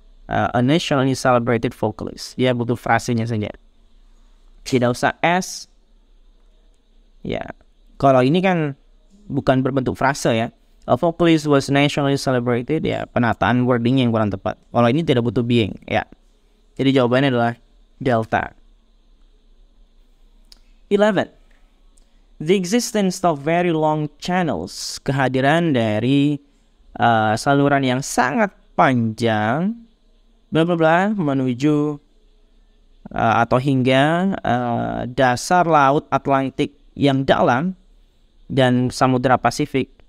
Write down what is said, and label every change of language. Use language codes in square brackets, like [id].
[en] A nationally celebrated vocalist, [id] dia butuh frasenya saja, tidak usah s ya. Kalau ini kan bukan berbentuk frase ya. [en] A vocalist was nationally celebrated, ya, [id] penataan wording yang kurang tepat. Kalau ini tidak butuh being, ya. Jadi jawabannya adalah delta. 11. [en] The existence of very long channels, [id] kehadiran dari saluran yang sangat panjang, bla bla bla, menuju atau hingga dasar laut Atlantik yang dalam dan Samudra Pasifik.